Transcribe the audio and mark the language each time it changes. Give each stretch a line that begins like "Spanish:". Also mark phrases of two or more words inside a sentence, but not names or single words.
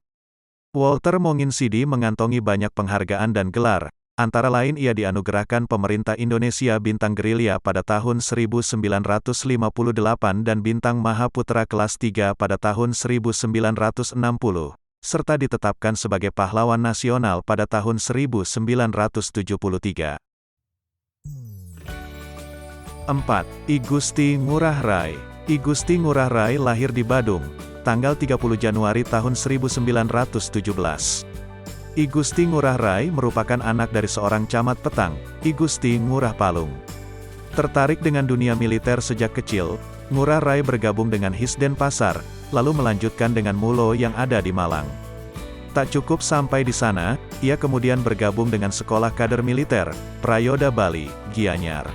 Indonesian: Walter Monginsidi mengantongi banyak penghargaan dan gelar, antara lain ia dianugerahkan pemerintah Indonesia Bintang Gerilya pada tahun 1958 dan Bintang Mahaputra kelas 3 pada tahun 1960, serta ditetapkan sebagai pahlawan nasional pada tahun 1973. 4. I Gusti Ngurah Rai. I Gusti Ngurah Rai lahir di Badung, tanggal 30 Januari tahun 1917. I Gusti Ngurah Rai merupakan anak dari seorang camat petang, I Gusti Ngurah Palung. Tertarik dengan dunia militer sejak kecil, Ngurah Rai bergabung dengan Hisden Pasar, lalu melanjutkan dengan Mulo yang ada di Malang. Tak cukup sampai di sana, ia kemudian bergabung dengan Sekolah Kader Militer, Prayoda Bali, Gianyar.